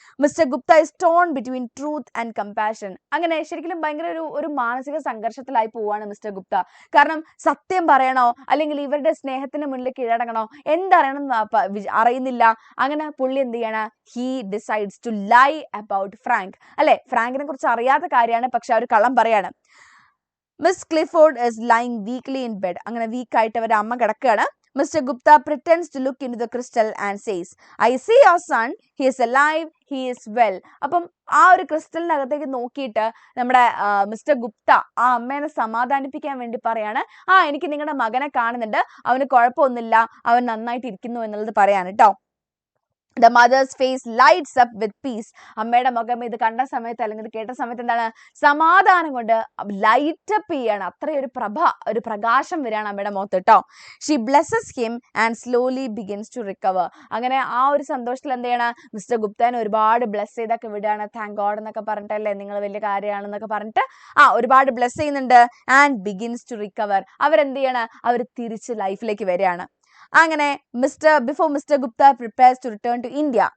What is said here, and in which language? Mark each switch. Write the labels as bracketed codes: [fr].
[en] Mister Gupta is torn between truth and compassion. [ml] അങ്ങനെ ശരിക്കും ഭയങ്കര ഒരു മാനസിക സംഘർഷത്തിലായി പോവാണ് മിസ്റ്റർ ഗുപ്ത. കാരണം സത്യം പറയണോ അല്ലെങ്കിൽ ഇവരുടെ സ്നേഹത്തിന് മുന്നിൽ കീഴടങ്ങണോ, എന്തറിയണം അറിയുന്നില്ല. അങ്ങനെ പുള്ളി എന്ത് ചെയ്യണം, [en] He decides to lie about Frank. [ml] അല്ലെ, ഫ്രാങ്കിനെ കുറിച്ച് അറിയാത്ത കാര്യമാണ്, പക്ഷെ അവർ കള്ളം പറയാണ്. [en] Miss Clifford is lying weakly in bed. [ml] അങ്ങനെ വീക്കായിട്ട് അവരുടെ അമ്മ കിടക്കുകയാണ്. [en] Mister Gupta pretends to look into the crystal and says, I see your son, he is alive, he is well. [ml] അപ്പം ആ ഒരു ക്രിസ്റ്റലിനകത്തേക്ക് നോക്കിയിട്ട് നമ്മുടെ മിസ്റ്റർ ഗുപ്ത ആ അമ്മേനെ സമാധാനിപ്പിക്കാൻ വേണ്ടി പറയാണ്, എനിക്ക് നിങ്ങളുടെ മകനെ കാണുന്നുണ്ട്, അവന് കുഴപ്പമൊന്നുമില്ല, അവൻ നന്നായിട്ട് ഇരിക്കുന്നു എന്നുള്ളത് പറയാണ് കേട്ടോ. [en] The mother's face lights up with peace. [ml] അമ്മയുടെ മുഖം ഇത് കണ്ട സമയത്ത് അല്ലെങ്കിൽ ഇത് കേട്ട സമയത്ത് എന്താണ്, സമാധാനം കൊണ്ട് ലൈറ്റ് അപ്പ് ചെയ്യാണ്, അത്രയൊരു ഒരു പ്രകാശം വരികയാണ് അമ്മയുടെ മുഖത്ത് കേട്ടോ. [en] She blesses him and slowly begins to recover. [ml] അങ്ങനെ ആ ഒരു സന്തോഷത്തിൽ എന്ത് ചെയ്യണം, മിസ്റ്റർ ഗുപ്തനെ ഒരുപാട് ബ്ലെസ് ചെയ്തൊക്കെ വിടുകയാണ്. താങ്ക് ഗോഡ് എന്നൊക്കെ പറഞ്ഞിട്ടല്ലേ, നിങ്ങൾ വലിയ കാര്യമാണെന്നൊക്കെ പറഞ്ഞിട്ട് ഒരുപാട് ബ്ലെസ് ചെയ്യുന്നുണ്ട്. [en] And begins to recover. [ml] അവരെന്ത് ചെയ്യണം, അവർ തിരിച്ച് ലൈഫിലേക്ക് വരികയാണ്. [en] അങ്ങനെ before mister Gupta prepares to return to India.